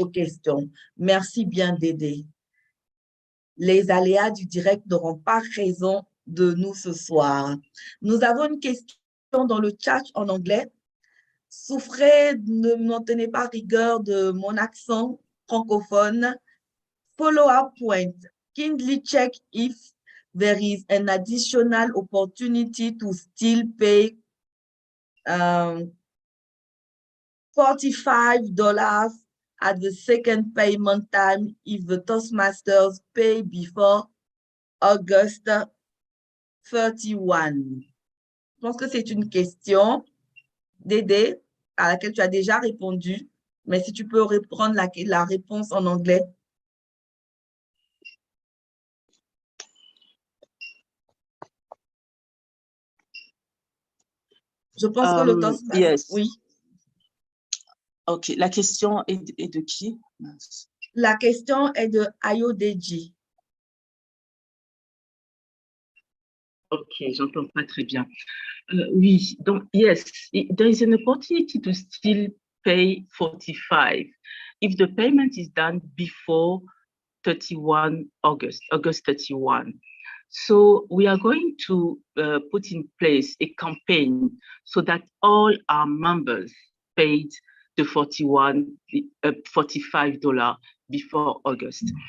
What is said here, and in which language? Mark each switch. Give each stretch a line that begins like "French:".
French: aux questions. Merci bien, Dédé. Les aléas du direct n'auront pas raison de nous ce soir. Nous avons une question dans le chat en anglais. Souffrez, ne m'en tenez pas rigueur de mon accent francophone.
English: Follow-up point. Kindly check if there is an additional opportunity to still pay $45 at the second payment time if the Toastmasters pay before August 31.
French: Je pense que c'est une question, Dédé, à laquelle tu as déjà répondu, mais si tu peux reprendre la réponse en anglais. Je pense que le Toastmaster…
English: Yes.
French: Oui. OK. La question est de qui? La question est de Ayodeji. OK, j'entends pas très bien. Oui, donc,
English: yes, there is an opportunity to still pay 45 if the payment is done before 31 August 31. So we are going to put in place a campaign so that all our members paid the $45 before August.